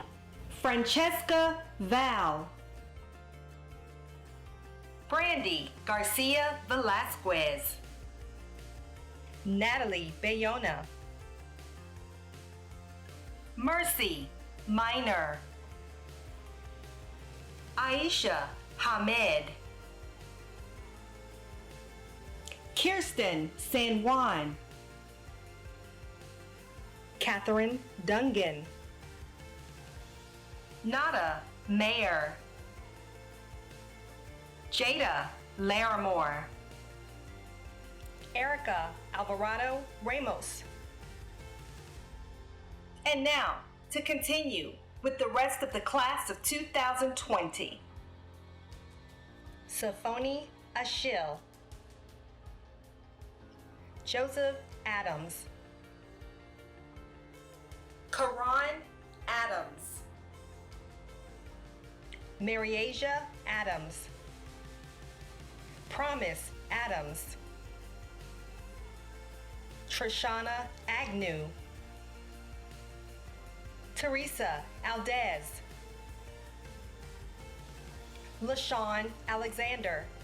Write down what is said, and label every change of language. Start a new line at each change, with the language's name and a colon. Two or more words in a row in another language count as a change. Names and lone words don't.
English: Francesca Val, Brandy Garcia Velasquez, Natalie Bayona, Mercy Minor, Aisha Hamed, Kirsten San Juan, Catherine Dungan, Nada Mayer, Jada Larimore, Erica Alvarado Ramos. And now, to continue with the rest of the class of 2020. Safoni Ashil, Joseph Adams, Karan Adams, Maryasia Adams, Promise Adams, Trishana Agnew, Teresa Aldez, LaShawn Alexander,